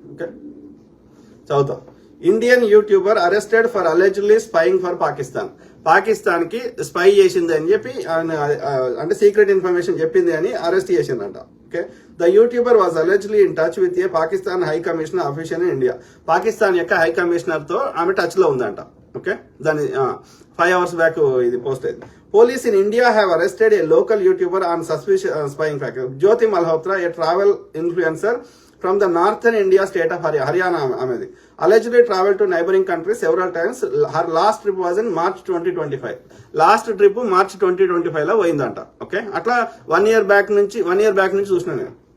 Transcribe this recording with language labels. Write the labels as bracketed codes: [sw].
[te] Okay, చదువుతాం. [en] Indian YouTuber arrested for allegedly spying for Pakistan [te] కి spy చేసింది అని చెప్పి, అంటే సీక్రెట్ ఇన్ఫర్మేషన్ చెప్పింది అని అరెస్ట్ చేసిందంట. [en] Okay, the YouTuber was allegedly in touch with a Pakistan high commissioner official in India. [te] Pakistan యొక్క హై కమిషనర్ తో ఆమె టచ్ లో ఉందంట. ఓకే, దాని 5 hours బ్యాక్ ఇది పోస్ట్ అయింది. [en] Police in India have arrested a local YouTuber on suspicious spying factor. Jyoti Malhotra, a travel influencer from the northern India state of Haryana, amedi allegedly traveled to neighboring countries several times. Her last trip was in March 2025. Last trip March 2025 [te] లో పోయిందంట. Okay, అట్లా [en] 1 year back [te] నుంచి చూసిన నేను.